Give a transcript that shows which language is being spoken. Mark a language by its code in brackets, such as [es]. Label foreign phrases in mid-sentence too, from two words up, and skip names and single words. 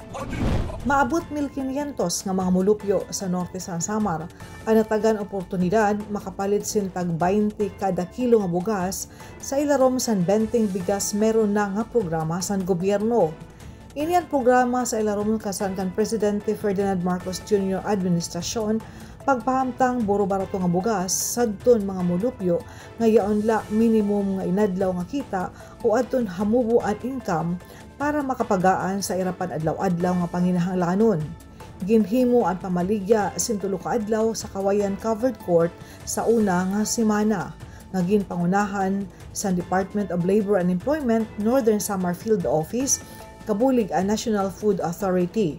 [war] Maabot 1,500 nga mga mulupyo sa Norte San Samar ang natagan oportunidad makapalit sintag 20 kada kilo nga bugas sa ilarom san benting bigas meron na nga programa san gobyerno. Inian programa sa ilarom kasan kan Presidente Ferdinand Marcos Jr. administrasyon pagpahamtang buro barato nga bugas sadton mga mulupyo nga yaonla minimum nga inadlaw nga kita o adton hamubo at income para makapagaan sa irapan adlaw-adlaw nga panginahanglanon. Ginhimo ang pamaligya sintulo ka adlaw sa Kawayan Covered Court sa una nga semana. Nga ginpangunahan sa Department of Labor and Employment Northern Samar Field Office kabulig ang National Food Authority.